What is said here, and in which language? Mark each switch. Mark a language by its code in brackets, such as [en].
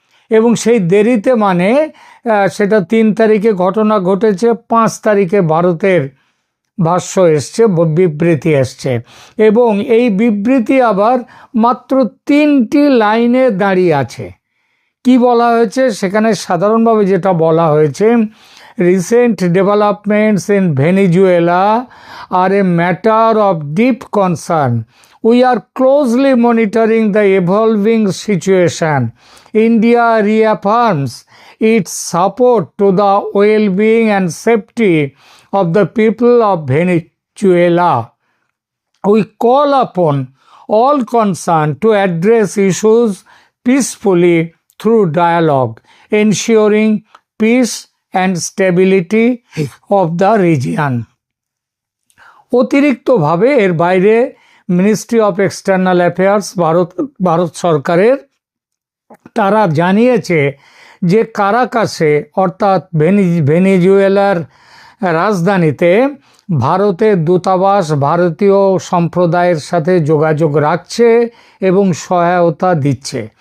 [bn] এবং সেই দেরিতে মানে সেটা 3 তারিখে ঘটনা ঘটেছে, 5 তারিখে ভারতের ভাষ্য এসছে, বিবৃতি এসছে। এবং এই বিবৃতি আবার মাত্র 3টি লাইনে দাঁড়িয়ে আছে। কি বলা হয়েছে সেখানে? সাধারণভাবে যেটা বলা হয়েছে, [en] recent developments in Venezuela are a matter of deep concern. We are closely monitoring the evolving situation. India reaffirms its support to the well-being and safety of the people of Venezuela. We call upon all concerned to address issues peacefully through dialogue, ensuring peace and stability of the region. [bn] অতিরিক্তভাবে এর বাইরে ministry of external affairs Bharat সরকারের তারা জানিয়েছে যে কারাকাসে অর্থাৎ ভেনেজুয়েলার রাজধানীতে ভারতের দূতাবাস ভারতীয় সম্প্রদায়ের সাথে যোগাযোগ রাখছে এবং সহায়তা দিচ্ছে।